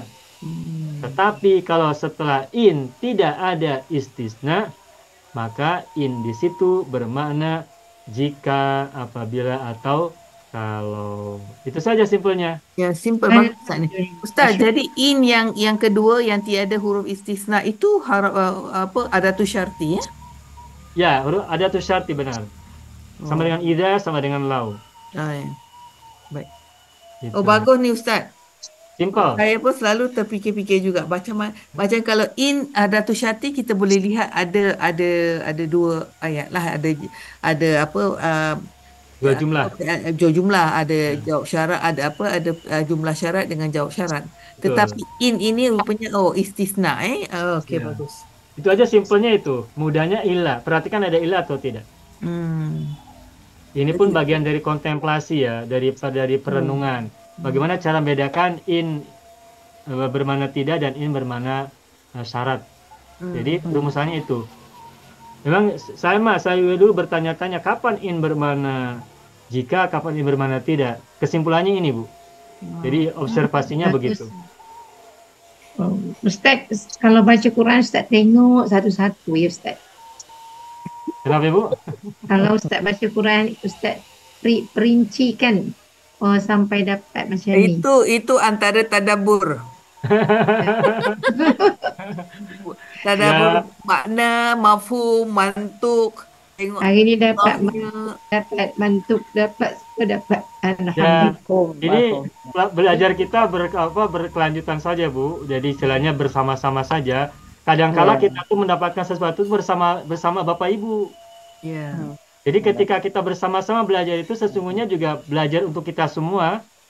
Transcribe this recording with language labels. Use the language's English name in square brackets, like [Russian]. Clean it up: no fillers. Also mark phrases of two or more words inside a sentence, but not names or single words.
[Indonesian] Tetapi kalau setelah in tidak ada istisna, maka in di situ bermakna jika, apabila, atau kalau. Itu saja simpelnya. Ya, simple banget Ustaz ni. Ustaz, jadi in yang kedua yang tiada huruf istisna itu [Arabic] adatu syarti [Indonesian] ya? Ya, huruf [Arabic] ada tu syarti [Indonesian] benar. Sama dengan idza, sama dengan lau. Ya. Baik. Gitu. Oh, bagus ni Ustaz. Simple. [Malay] Saya pun selalu terfikir-fikir juga macam kalau in [Arabic] adatu syarti [Malay] kita boleh lihat ada dua ayat lah, ada apa Dua jumlah. Dua jumlah, ada jawab syarat, ada jumlah syarat dengan jawab syarat. Betul. Tetapi in ini rupanya istisna okey, Ya. bagus. [Indonesian] Itu aja simpelnya itu. Mudahnya ilah. Perhatikan ada ilah atau tidak. Ini pun bagian dari kontemplasi ya, dari perenungan. Bagaimana cara membedakan in bermakna tidak dan in bermakna syarat. Jadi rumusannya itu. Memang saya dulu bertanya-tanya kapan in bermakna jika, kapan in bermakna tidak. Kesimpulannya ini, Bu. Jadi observasinya begitu. Oh, [Malay] Ustaz, kalau baca Quran Ustaz tengok satu-satu ya Ustaz. Kenapa, Bu? Kalau Ustaz baca Quran, Ustaz perincikan sampai dapat macam ni. Itu antara tadabbur. Tadabbur makna, [Arabic] mafhum, mantuk. [Malay] Tengok Hari ni dapat Allahnya. mantuk, dapat Ya, alhamdulillah. [Indonesian] ini belajar kita berkelanjutan saja, Bu. Jadi istilahnya bersama-sama saja. Kadangkala kita tuh mendapatkan sesuatu bersama Bapak Ibu. Ya. Jadi ketika kita bersama-sama belajar itu sesungguhnya juga belajar untuk kita semua.